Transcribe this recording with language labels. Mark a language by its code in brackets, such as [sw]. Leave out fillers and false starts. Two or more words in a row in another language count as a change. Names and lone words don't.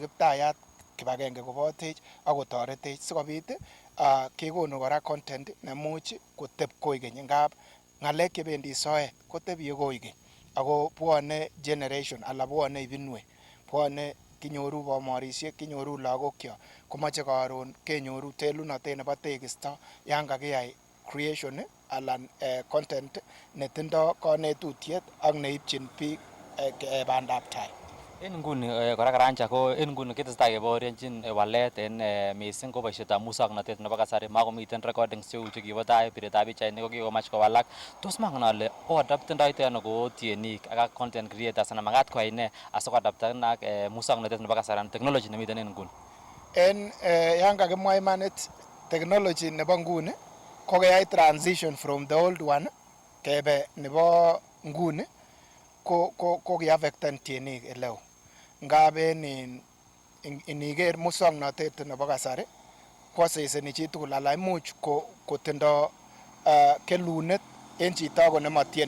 [kln] Kiptayat kibagenge kobotech akotoretech sikobit kekonu kora content nemuch koteb koigeny ngap ng'alek chebendi soet kotebie koigeny ako bwone generation ala bwone ibinwek, bwone kinyoru bomorisiek, kinyoru lagokyok komoche karon kenyoru telunotet nebo tekisto yan kakiyai creation alan content netindo konetutiet ak neipchin biik bandab tai. En nguni kora Karanja ko en nguni ketesetai kebaorionjin walet en missing ko boisietab musoknotet nebo kasari makomiten recordings cheu chekibo tai biretab pichainik ko kikomach kowalak. Tos mangen ale adaptendoite ano ko tienik ak content creators ana makat koyai ne asikoadapten ak musoknotet nebo kasari anan technology nemiten en nguni. En yan kakimwa imanit technology nebo nguni ko keyai [en] transition from the old one [kln] kebe nebo nguni ko kiaffecten tienik eleo. Ngab en iniker musoknotet nebo kasari kwaseseni chitugul ala imuch kotindo kelunet en chito ako nemotieni.